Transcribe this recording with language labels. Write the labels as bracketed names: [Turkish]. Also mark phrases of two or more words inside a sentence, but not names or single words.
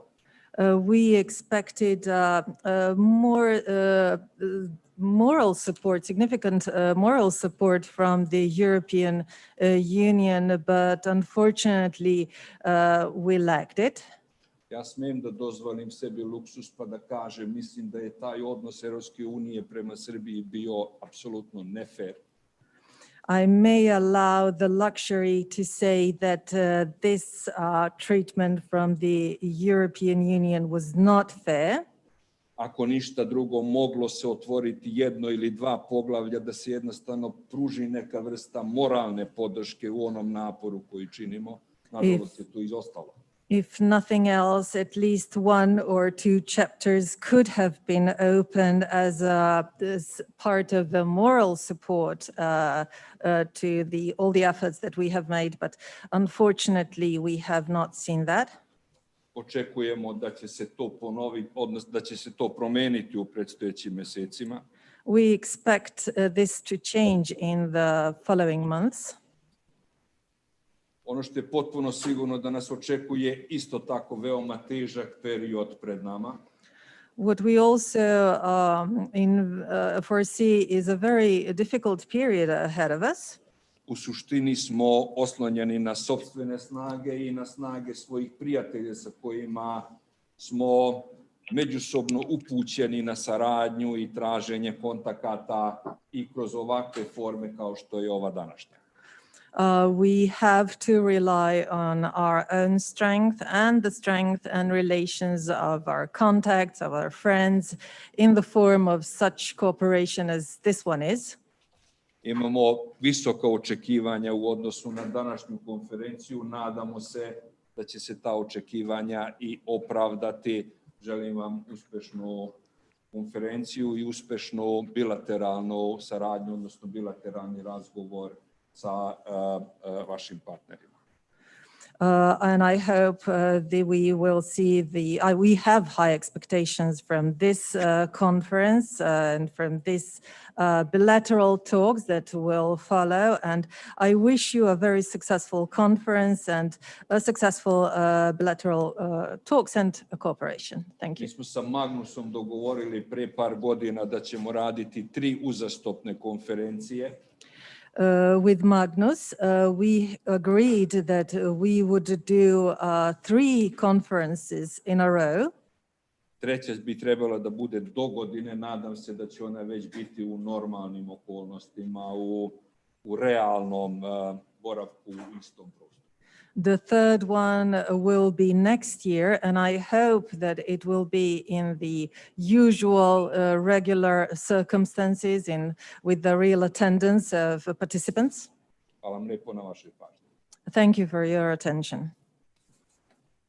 [English] We expected more moral support, significant moral support from the European Union, but unfortunately we lacked it. [Serbian] Ja smem da dozvolim sebi luksus pa da kažem, mislim da je taj odnos Evropske unije prema Srbiji bio apsolutno nefer. [English] I may allow the luxury to say that this treatment from the European Union was not fair. [Serbian] Ako ništa drugo, moglo se otvoriti jedno ili dva poglavlja da se jednostavno pruži neka vrsta moralne podrške u onom naporu koji činimo. Nažalost je to izostalo. [English] If nothing else, at least one or two chapters could have been opened as part of the moral support to all the efforts that we have made, but unfortunately we have not seen that. [Serbian] Očekujemo da će se to ponoviti, odnosno da će se to promeniti u predstojećim mesecima. [English] We expect this to change in the following months. [Serbian] Ono što je potpuno sigurno da nas očekuje isto tako veoma težak period pred nama. [English] What we also foresee is a very difficult period ahead of us. [Serbian] U suštini smo oslonjeni na sopstvene snage i na snage svojih prijatelja sa kojima smo međusobno upućeni na saradnju i traženje kontakata i kroz ovakve forme kao što je ova današnja. [English] We have to rely on our own strength and the strength and relations of our contacts, of our friends, in the form of such cooperation as this one is. [Serbian] Imamo visoka očekivanja u odnosu na današnju konferenciju. Nadamo se da će se ta očekivanja i opravdati. Želim vam uspešnu konferenciju i uspešnu bilateralnu saradnju, odnosno bilateralni razgovor sa vašim partnerima. [English] And I hope that we will see we have high expectations from this conference and from this bilateral talks that will follow. And I wish you a very successful conference and a successful bilateral talks and cooperation. Thank you. [Serbian] Mi smo sa Magnusom dogovorili pre par godina da ćemo raditi 3 uzastopne konferencije. [English] With Magnus, we agreed that we would do 3 conferences in a row. [Serbian] Treća bi trebala da bude dogodine. Nadam se da će ona već biti u normalnim okolnostima, u realnom boravku u istom prostoru. [English] The third one will be next year, and I hope that it will be in the usual regular circumstances with the real attendance of participants. [Serbian] Hvala vam lepo na vašoj pažnji. [English] Thank you for your attention.